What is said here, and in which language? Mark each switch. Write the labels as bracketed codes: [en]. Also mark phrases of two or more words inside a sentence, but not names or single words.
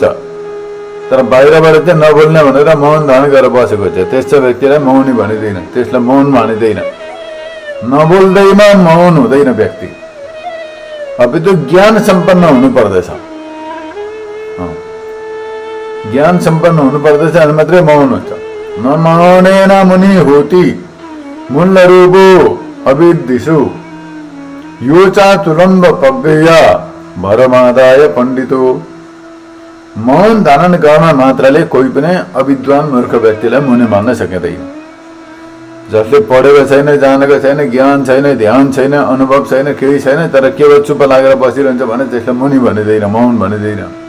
[ne] तर बाहिरबाट चाहिँ नबोल्ने भनेर मौन धारण गरेर बसेको छ, त्यस्तो व्यक्तिलाई मौनी भनिँदैन, त्यसलाई मौन भनिँदैन। नबोल्दैमा मौन हुँदैन व्यक्ति, अपितु ज्ञान सम्पन्न हुनु पर्दछ। ज्ञान सम्पन्न हुनु पर्दछ, अनि मात्रै मौन हुन्छ। [pi] न मौनेन मुनि होति मूल रूपो अविदिषु यो चा तुलम्ब पग्गय भरमादाय पण्डितो। [ne] मौन धारण गर्न मात्रले कोही पनि अविद्वान मूर्ख व्यक्तिलाई मुनि भन्न सकिँदैन। जसले पढेको छैन, जानेको छैन, ज्ञान छैन, ध्यान छैन, अनुभव छैन, केही छैन, तर केवल चुप लागेर बसिरहन्छ भने त्यसलाई मुनि भनिँदैन, मौन भनिँदैन।